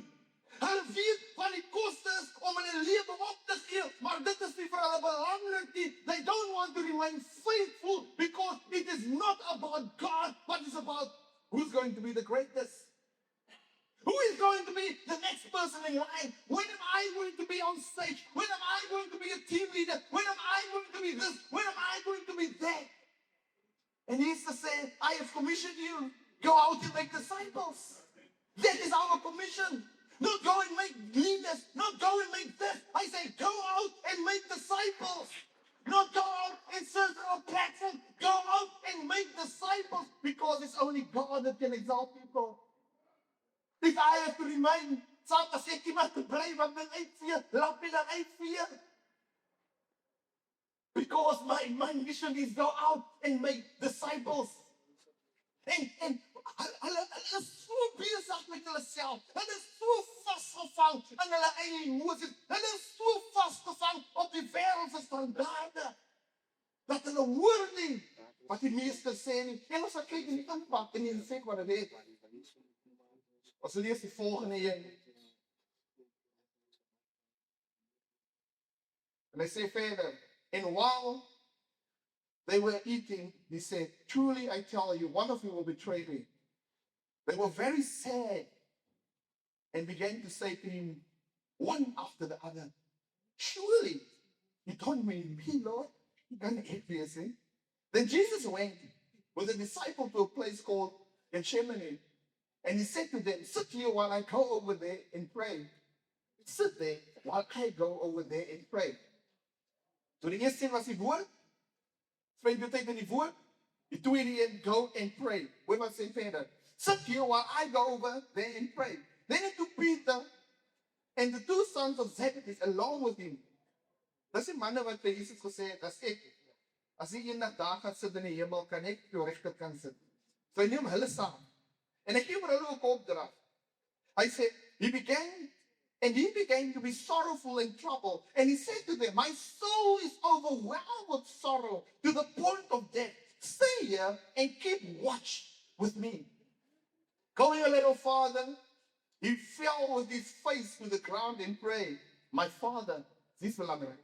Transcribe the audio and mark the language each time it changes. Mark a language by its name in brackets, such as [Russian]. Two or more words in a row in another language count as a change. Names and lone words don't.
[Afrikaans] Hulle weet wat die koste is om hulle lewe op te gee, maar dit is nie vir hulle belangrik nie. [English] They don't want to remain faithful because it is not about God, but it's about who's going to be the greatest. Who is going to be the next person in line? When am I going to be on stage? When am I going to be a team leader? When am I going to be this? When am I going to be that? And Jesus said, I have commissioned you. Go out and make disciples. That is our commission. Not go and make leaders. Not go and make this. I say, go out and make disciples. Not go out and search for a platform. Go out and make disciples because it's only God that can exalt people. If I have to remain, [Afrikaans] sal as ek iemand te bly wat wil uitvee, laat my dan uitvee. [English] Because my mission is go out and make disciples. [Afrikaans] En hulle is so besig met hulle self. Hulle is so vasgevang in hulle eie emosies. Hulle is so vasgevang op die wêreldse standaarde dat hulle hoor nie wat die meester sê nie. En ons kyk in die impak en die effek wat dit het. Ons lees die volgende een. En hy sê verder, [English] and while they were eating, he said, truly I tell you, one of you will betray me. They were very sad and began to say to him, one after the other, surely you don't mean me, Lord? You can't help me, see? Then Jesus went with the disciple to a place called Gethsemane, and he said to them, sit here while I go over there and pray. Sit there while I go over there and pray. [Afrikaans] So die eerste een was die woord. [English] Spend your time [Afrikaans] in die woord. Die tweede een, [English] go and pray. [Afrikaans] Hoor wat sê verder. [English] Sit here while I go over there and pray. Then it took Peter and the two sons of Zebedee along with him. [Afrikaans] Dis die manne wat by Jesus gesê het, as ek, as ek eendag daar gaan sit in die hemel, kan ek op jou regterkant sit. So hy neem hulle saam. En hy gee vir hulle ook opdrag. Hy sê, [English] he began to be sorrowful and troubled. And he said to them, my soul is overwhelmed with sorrow to the point of death. Stay here and keep watch with me. Going a little farther, he fell with his face to the ground and prayed, my Father, this is belangrijk.